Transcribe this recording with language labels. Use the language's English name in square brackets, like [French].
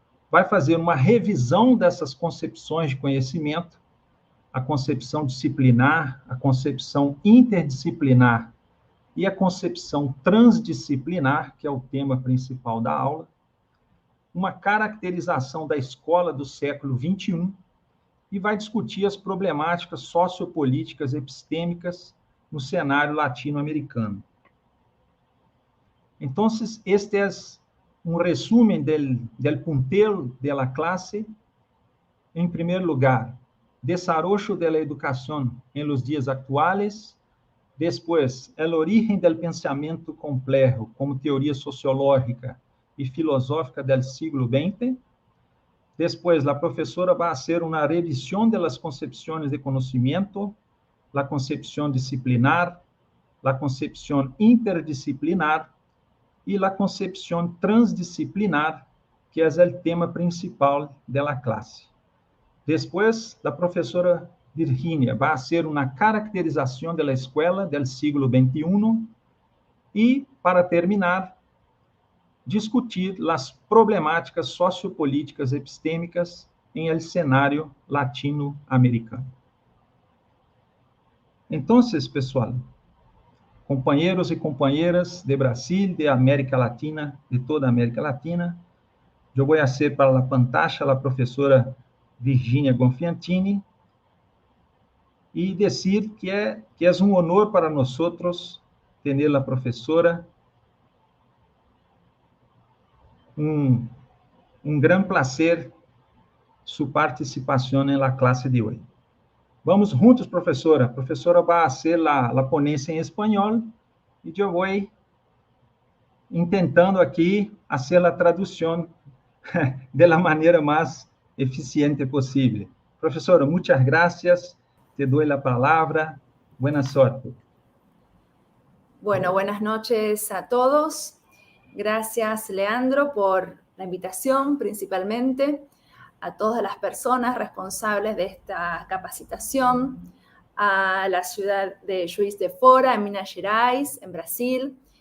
[Portuguese] vai fazer uma revisão dessas concepções de conhecimento, a concepção disciplinar, a concepção interdisciplinar e a concepção transdisciplinar, que é o tema principal da aula, uma caracterização da escola do século XXI e vai discutir as problemáticas sociopolíticas epistêmicas no cenário latino-americano. Então, este é um resumo [Spanish] del puntero de la clase en primer lugar, desarrollo de la educación en los días actuales. Después, el origen del pensamiento complejo como teoría sociológica y filosófica del siglo XX. Después, la profesora va a hacer una revisión de las concepciones de conocimiento, la concepción disciplinar, la concepción interdisciplinar y la concepción transdisciplinar, que es el tema principal de la clase. Después, la profesora Virginia va a hacer una caracterización de la escuela del siglo XXI y, para terminar, discutir las problemáticas sociopolíticas epistémicas en el escenario latinoamericano. [Portuguese] Entonces, pessoal, companheiros e companheiras de Brasil, de América Latina, de toda a América Latina, eu vou ser para a pantalla a professora Virginia Gonfiantini e dizer que é um honor para nós ter a professora, [Spanish] gran placer [Portuguese] sua participação na classe de hoje. Vamos juntos, professora. A professora vai ser a ponência em espanhol e eu vou tentando aqui fazer a tradução de la maneira mais eficiente possível. Professora, muitas gracias. [Spanish] Te doy la palabra. Buena suerte. Bueno, buenas noches a todos. Gracias, Leandro, por la invitación, principalmente a todas las personas responsables de esta capacitación, a la ciudad de Juiz de Fora, en Minas Gerais, en Brasil.